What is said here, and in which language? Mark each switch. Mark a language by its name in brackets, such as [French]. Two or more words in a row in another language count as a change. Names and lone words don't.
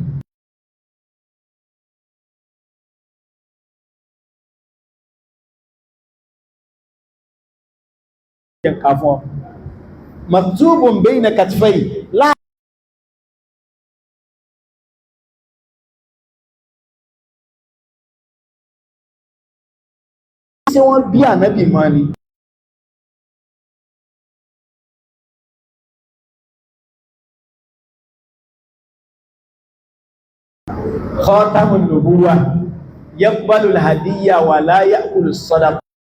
[Yoruba] yẹnká fún [Arabic] مكتوب بين كتفي [Yoruba] láàrín tí wọ́n bí ànábì mọ́ ni [Arabic] خاتم النبوة يقبل الهدية ولا يأكل الصدقة